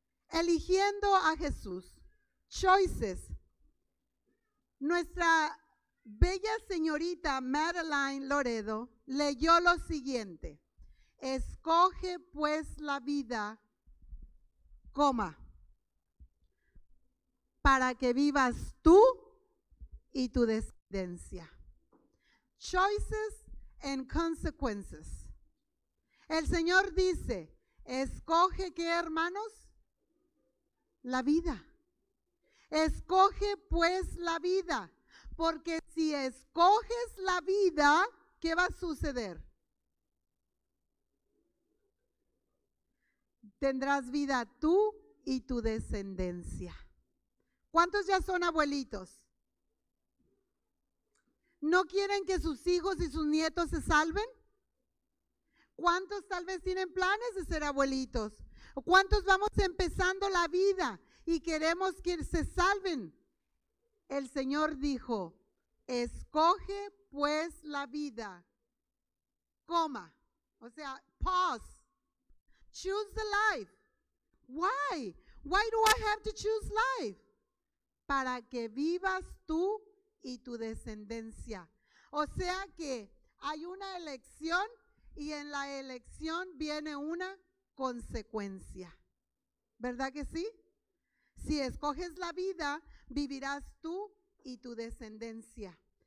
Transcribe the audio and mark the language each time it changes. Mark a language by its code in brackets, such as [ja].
[es] Eligiendo a Jesús. Choices. Nuestra bella señorita Madeline Loredo leyó lo siguiente: escoge pues la vida, para que vivas tú y tu descendencia. [en] Choices and consequences. [es] El Señor dice, escoge ¿qué, hermanos? La vida. Escoge pues la vida, porque si escoges la vida, ¿qué va a suceder? Tendrás vida tú y tu descendencia. ¿Cuántos ya son abuelitos? ¿No quieren que sus hijos y sus nietos se salven? ¿Cuántos tal vez tienen planes de ser abuelitos? ¿Cuántos vamos empezando la vida y queremos que se salven? El Señor dijo, escoge pues la vida, o sea, [en] pause, choose the life. Why? Why do I have to choose life? [es] Para que vivas tú y tu descendencia. O sea que hay una elección y en la elección viene una consecuencia. ¿Verdad que sí? Si escoges la vida, vivirás tú y tu descendencia.